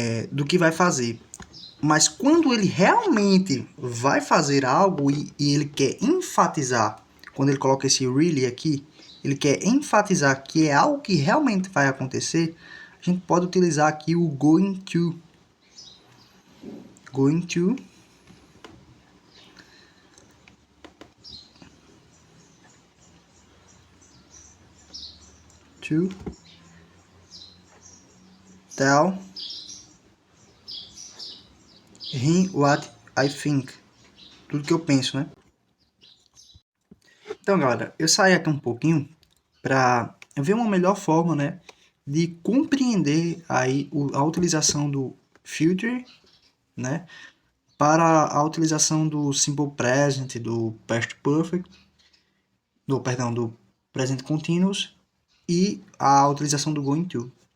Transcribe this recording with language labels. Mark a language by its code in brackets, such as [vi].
[pt] Do que vai fazer. Mas quando ele realmente vai fazer algo e ele quer enfatizar, quando ele coloca esse really aqui, ele quer enfatizar que é algo que realmente vai acontecer, a gente pode utilizar aqui o going to. [en] Going to tell him what I think. [pt] Tudo que eu penso, né? Então, galera, eu saí aqui um pouquinho para ver uma melhor forma, né, de compreender aí a utilização do future, né, para a utilização do simple present, do past perfect, do present continuous e a utilização do going to.